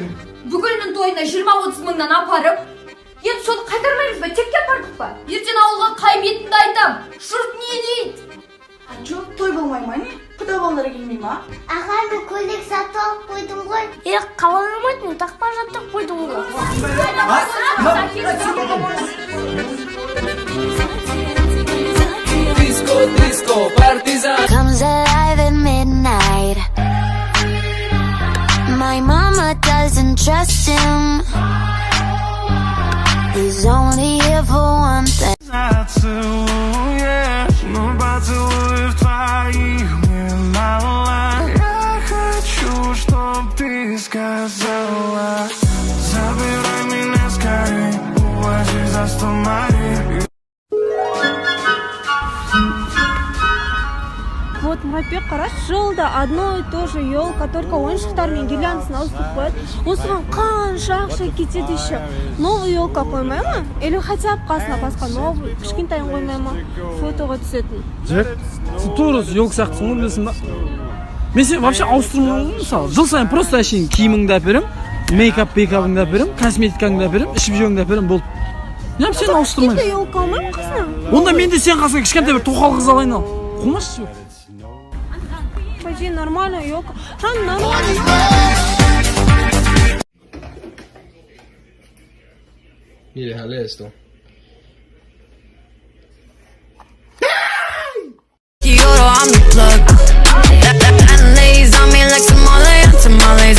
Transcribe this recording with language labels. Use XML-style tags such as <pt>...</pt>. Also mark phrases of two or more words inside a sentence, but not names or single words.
<kk>Бүкілінің тойына 20-30 мыңнан апарып, енді соны қайтармаймыз ба? Текке апардық па? Ертең ауылға қай бетімді айтам? Жұрт не дейді? Жоқ, той болмай ма не? Құда балалары келмей ма? Аға, мен көйлек сатып алып қойдым ғой. Қалай алмайтын, тақпа жаттық қойдым ғой.</kk> <en>Disco, partizan. Comes alive at midnight. My mama doesn't trust him. He's only here for one thing.</en> <ru>Я хочу, чтоб ты сказала. Забирай меня скорей, увози за 100 морей. Вот,</ru> <kk>Мұратбек, қарашы, жылда</kk> <ru>одно и то же елка, только</ru> <kk>ойыншықтар мен гирляндысын ауыстырып қояды. Осыған қанша ақша кетеді еще.</kk> <ru>Новый елка</ru> <kk>қоймай ма?</kk> <ru>Или хотя бы</ru> <kk>қасына басқа новый, кішкентайын қоймай ма? Фотоға түсетін. Жек, сен тура елка сияқтысың ғой, білесің ба? Мен сен вообще ауыстырмауым, мысалы, жыл сайын просто әшейін киіміңді әперем, мейкап-бейкабыңды әперем, косметикаңды әперем, ішіп жеуіңді әперем, болды. Неғып сен ауыстырмайсың? Кішкентай елка алмай ма қасына? Онда мен де сен қасына кішкентай бір тоқал қыз алайын ал. Қумашы жоқ.</kk> <ru>Пойди, нормальная елка. Жан, нормально.</ru> <es>Mire, jale esto.</es> <en>I'm the plug. And ladies on me like tamales.</en>